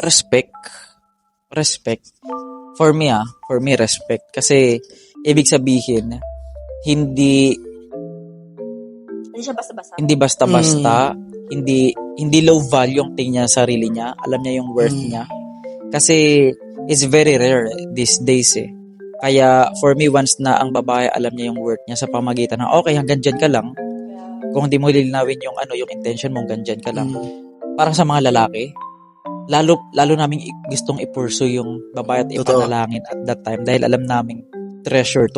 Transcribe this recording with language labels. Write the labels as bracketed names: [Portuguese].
[English] Respect. For me, respect. [Filipino] Kasi, ibig sabihin, hindi siya basta-basta. Hindi basta-basta, hindi [English] low value [Filipino] ang tingin niya sa sarili niya. Alam niya yung worth niya. [English] Kasi it's very rare these days eh. [Filipino] Kaya [English] for me, [Filipino] once na ang babae alam niya yung worth niya sa pamagitan ng okay, hanggang dyan ka lang. Kung hindi mo lilinawin yung yung intention mo, hanggang dyan ka lang. Parang sa mga lalaki, lalo namin gustong i-pursue yung babae at ipanalangin [English] at that time [Filipino] dahil alam namin treasure to.